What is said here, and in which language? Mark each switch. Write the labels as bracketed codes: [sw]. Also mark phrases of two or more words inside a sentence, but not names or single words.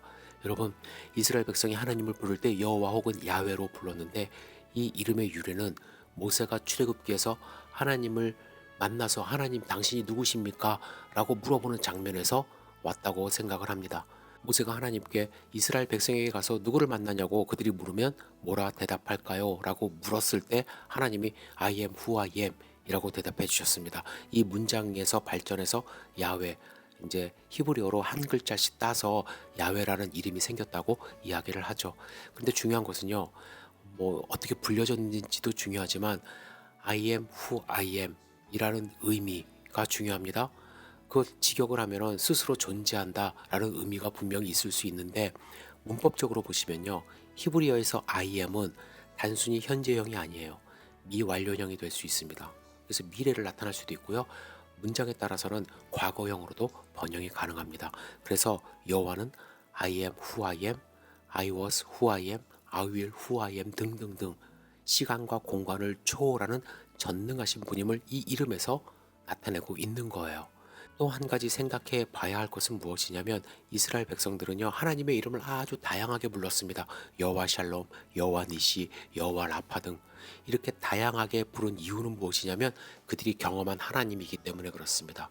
[ko] 여러분, 이스라엘 백성이 하나님을 부를 때 여호와 혹은 야훼로 불렀는데 이 이름의 유래는 모세가 출애굽기에서 하나님을 만나서 하나님 당신이 누구십니까? 라고 물어보는 장면에서 왔다고 생각을 합니다. 모세가 하나님께 이스라엘 백성에게 가서 누구를 만나냐고 그들이 물으면 뭐라 대답할까요? 라고 물었을 때 하나님이 [en] I am who I am [ko] 이라고 대답해 주셨습니다. 이 문장에서 발전해서 야훼, 이제 히브리어로 한 글자씩 따서 야훼라는 이름이 생겼다고 이야기를 하죠. 근데 중요한 것은요, 뭐 어떻게 불려졌는지도 중요하지만 [en] I am who I am [ko] 이라는 의미가 중요합니다. 그 직역을 하면은 스스로 존재한다 라는 의미가 분명히 있을 수 있는데 문법적으로 보시면요, 히브리어에서 [en] I am [ko] 은 단순히 현재형이 아니에요. 미완료형이 될 수 있습니다. 그래서 미래를 나타낼 수도 있고요, 문장에 따라서는 과거형으로도 번역이 가능합니다. 그래서 여호와는 [en] I am who I am, I was who I am, I will who I am [ko] 등등등 시간과 공간을 초월하는 전능하신 분임을 이 이름에서 나타내고 있는 거예요. 또 한 가지 생각해 봐야 할 것은 무엇이냐면 이스라엘 백성들은요, 하나님의 이름을 아주 다양하게 불렀습니다. 여호와 샬롬, 여호와 니시, 여호와 라파 등 이렇게 다양하게 부른 이유는 무엇이냐면 그들이 경험한 하나님이기 때문에 그렇습니다.